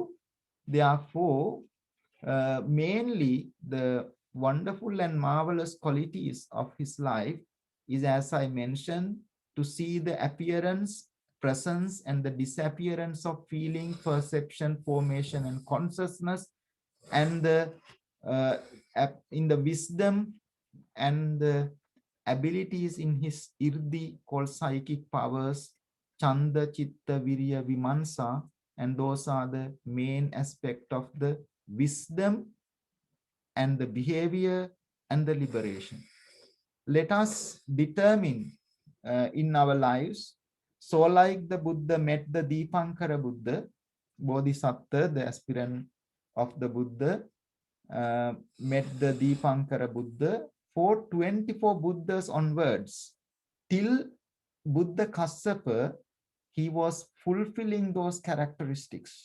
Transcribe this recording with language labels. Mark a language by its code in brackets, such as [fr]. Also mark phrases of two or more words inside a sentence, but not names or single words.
[en] Therefore, mainly the wonderful and marvelous qualities of his life is, as I mentioned, to see the appearance, presence, and the disappearance of feeling, perception, formation, and consciousness, and the in the wisdom and the abilities in his irdi called psychic powers, [pi] chanda, chitta, virya, vimansa, [en] and those are the main aspect of the wisdom and the behavior and the liberation. Let us determine in our lives, so like the Buddha met the Dipankara Buddha, Bodhisattva, the aspirant of the Buddha, met the Dipankara Buddha, for 24 Buddhas onwards, till Buddha Kassapa, he was fulfilling those characteristics.